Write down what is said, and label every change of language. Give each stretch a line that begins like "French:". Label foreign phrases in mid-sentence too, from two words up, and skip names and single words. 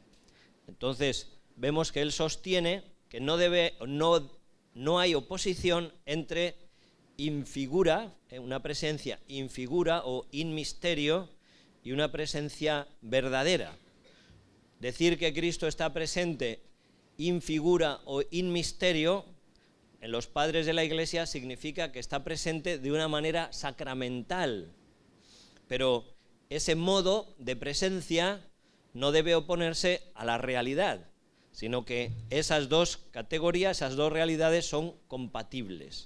Spanish: Entonces, vemos que él sostiene que no hay oposición entre infigura, una presencia infigura o
Latin: in misterio,
Spanish: y una presencia verdadera. Decir que Cristo está presente
Latin: in figura o in misterio,
Spanish: en los padres de la Iglesia significa que está presente de una manera sacramental, pero ese modo de presencia no debe oponerse a la realidad, sino que esas dos categorías, esas dos realidades son compatibles.